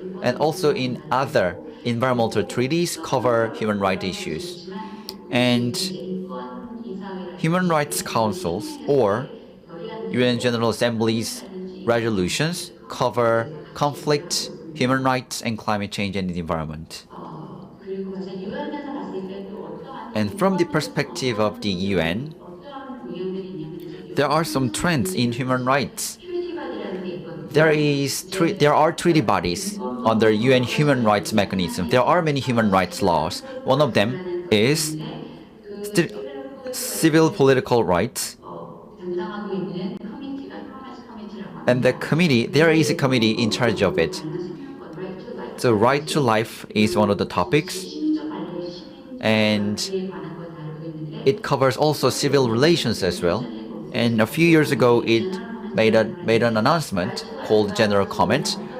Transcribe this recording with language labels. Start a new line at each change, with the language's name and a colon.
English: And also in other environmental treaties cover human rights issues. And human rights councils or UN General Assembly's resolutions cover conflict, human rights, and climate change and the environment.
Korean: 그리고 유엔에서 봤을 때 또 어떠한
English: And from the perspective of the UN,
Korean: 어떠한 동향들이 있냐면
English: there are some trends in human rights.
Korean: 퓨리티 바디라는 게 있거든요.
English: There are treaty bodies under UN human rights mechanism. There are many human rights laws. One of them is civil political rights.
Korean: 담당하고 있는 커미티가 휴먼 라이츠 커미티라고 합니다.
English: And there is a committee in charge of it. So right to life is one of the topics. And it covers also civil relations as well. And a few years ago, it made an announcement called General Comment.